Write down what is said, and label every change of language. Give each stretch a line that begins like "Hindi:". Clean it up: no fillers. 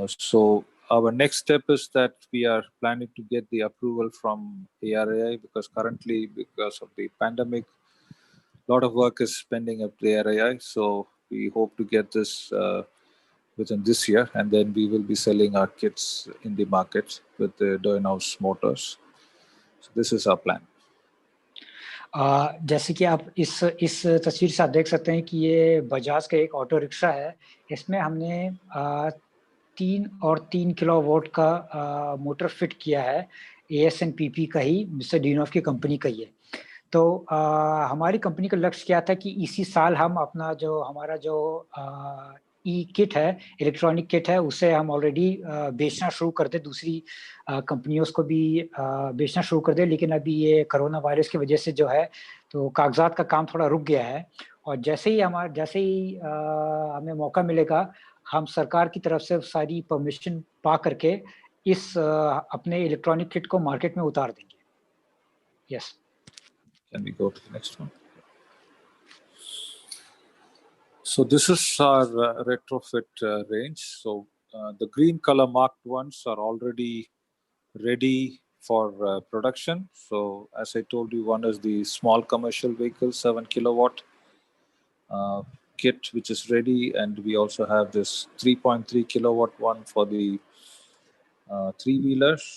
English: So our next step is that we are planning to get the approval from ARAI, because currently, because of the pandemic, a lot of work is pending at the ARAI. So we hope to get this within this year, and then we will be selling our kits in the market with the Duyunov's motors. So this is our plan.
Hindi: जैसे कि आप इस तस्वीर से आप देख सकते हैं कि ये बजाज का एक ऑटो रिक्शा है। इसमें हमने 3 किलोवाट का मोटर फिट किया है, AS&PP का ही, मिस्टर ड्यूइनोव की कंपनी का ही है। तो हमारी कंपनी का लक्ष्य क्या था कि इसी साल हम अपना जो हमारा जो ई किट है, इलेक्ट्रॉनिक किट है, उसे हम ऑलरेडी बेचना शुरू कर दे, दूसरी कंपनियों को भी बेचना शुरू कर दे। लेकिन अभी ये कोरोना वायरस की वजह से जो है तो कागजात का काम थोड़ा रुक गया है। और जैसे ही हमें मौका मिलेगा, हम सरकार की तरफ से सारी परमिशन पा करके इस अपने इलेक्ट्रॉनिक किट को मार्केट में उतार देंगे।
English: Yes. Can we go to the next one? So this is our retrofit range. So the green color marked ones are already ready for production. So as I told you, one is the small commercial vehicle 7 kilowatt kit, which is ready, and we also have this 3.3 kilowatt one for the three-wheelers.